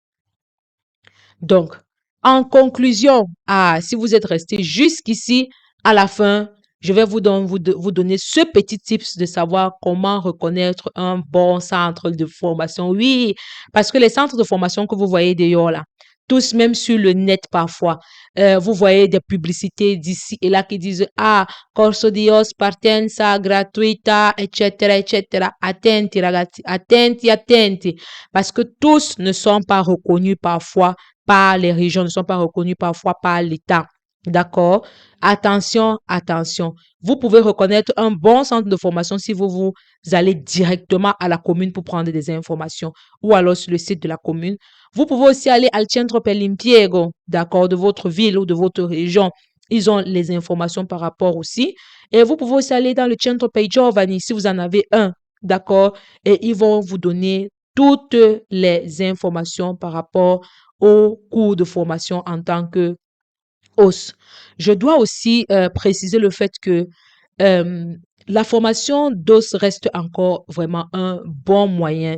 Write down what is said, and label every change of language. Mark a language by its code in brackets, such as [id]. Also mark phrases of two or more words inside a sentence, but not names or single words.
[fr] Donc, en conclusion, si vous êtes resté jusqu'ici à la fin, je vais vous donner ce petit tips de savoir comment reconnaître un bon centre de formation. Oui, parce que les centres de formation que vous voyez d'ailleurs là, tous même sur le net parfois, vous voyez des publicités d'ici et là qui disent [it] corso di os partenza gratuita, [fr] etc., etc. [it] Attenti ragazzi, attenti, attenti, [fr] parce que tous ne sont pas reconnus parfois par les régions, ne sont pas reconnus parfois par l'État. D'accord? Attention, attention. Vous pouvez reconnaître un bon centre de formation si vous allez directement à la commune pour prendre des informations ou alors sur le site de la commune. Vous pouvez aussi aller [it] al centro per l'impiego, [fr] d'accord, de votre ville ou de votre région. Ils ont les informations par rapport aussi. Et vous pouvez aussi aller dans le [it] centro per i giovani [fr] si vous en avez un, d'accord? Et ils vont vous donner toutes les informations par rapport au cours de formation en tant que hausse. Je dois aussi préciser le fait que euh, la formation d'os reste encore vraiment un bon moyen.